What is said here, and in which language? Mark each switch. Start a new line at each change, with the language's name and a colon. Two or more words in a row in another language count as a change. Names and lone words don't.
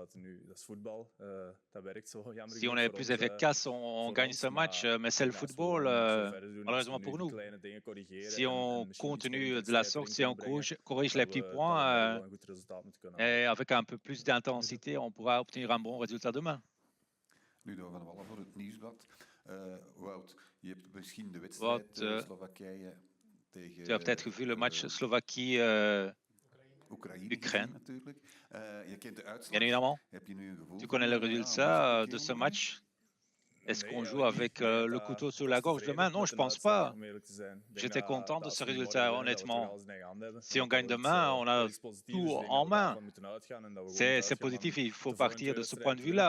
French: Si on est plus efficace, on gagne ce match. Mais c'est le football, malheureusement pour nous. Si on continue de la sorte, si on corrige les petits points, et avec un peu plus d'intensité, on pourra obtenir un bon résultat demain.
Dutch: Ludo van der Wallen voor het Nieuwsblad. Wout, je hebt misschien de wedstrijd Wout, Slowakije tegen...
French: Tu as peut-être vu le match Slovaquie-Ukraine.
Dutch: natuurlijk. Je kent de uitslag.
French: Bien évidemment.
Dutch: Heb je nu een gevoel
French: Tu connais le résultat de ce match? Est-ce qu'on joue avec le couteau sur la gorge demain? Non, je ne pense pas. J'étais content de ce résultat, honnêtement. Si on gagne demain, on a tout en main. C'est positif, il faut partir de ce point de vue-là.